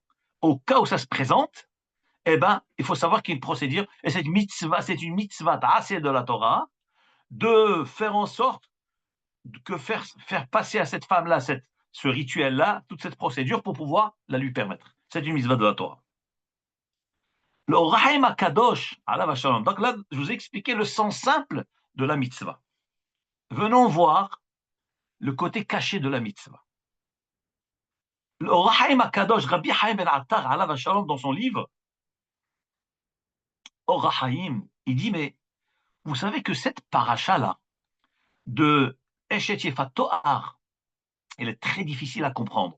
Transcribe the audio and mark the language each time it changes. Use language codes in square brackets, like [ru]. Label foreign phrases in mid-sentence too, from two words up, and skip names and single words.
[fr] Au cas où ça se présente, eh ben, il faut savoir qu'il y a une procédure, et cette mitzvah, c'est une mitzvah assez de la Torah, de faire en sorte que faire passer à cette femme-là ce rituel-là, toute cette procédure pour pouvoir la lui permettre. C'est une mitzvah de la Torah. [he] Le רחים הקדוש, עליו השלום. [fr] Donc là, je vous ai expliqué le sens simple de la mitzvah. Venons voir le côté caché de la mitzvah. Le Rahim HaKadosh, Rabbi Haim Ben Attar, [he] עליו השלום, [fr] dans son livre, Or Rahim, il dit, mais vous savez que cette paracha-là, de [he] אשת יפת תואר, [fr] elle est très difficile à comprendre.